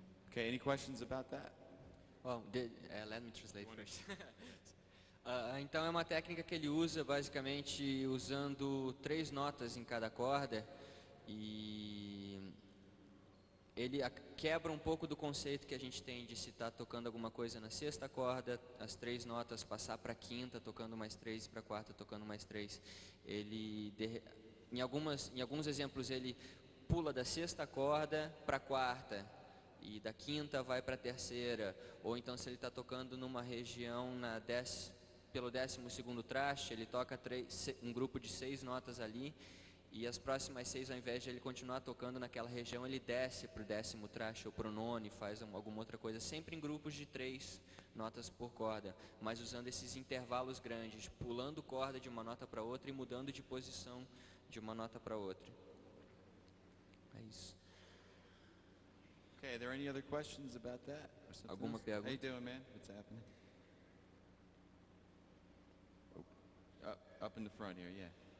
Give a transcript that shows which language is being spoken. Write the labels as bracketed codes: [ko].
[en] Okay, any questions about that? Well, let me translate first. [pt] Então é uma técnica que ele usa basicamente usando 3 notas em cada corda, e ele quebra um pouco do conceito que a gente tem de se estar tocando alguma coisa na 6ª corda, as 3 notas passar para a 5ª, tocando mais 3, e para a 4ª, tocando mais 3. Ele, em alguns exemplos, ele pula da 6ª corda para a 4ª, e da 5ª vai para a 3ª, ou então se ele está tocando numa região pelo 12º traste, ele toca um grupo de 6 notas ali, e as próximas 6, ao invés de ele continuar tocando naquela região, ele desce para o 10º traste ou para o 9º, faz alguma outra coisa, sempre em grupos de 3 notas por corda, mas usando esses intervalos grandes, pulando corda de uma nota para outra e mudando de posição de uma nota para outra. É isso. [en] Okay, are there any other questions about that? [pt] Alguma pergunta? [en] How you doing, man? What's happening? Oh, up in the front here, yeah.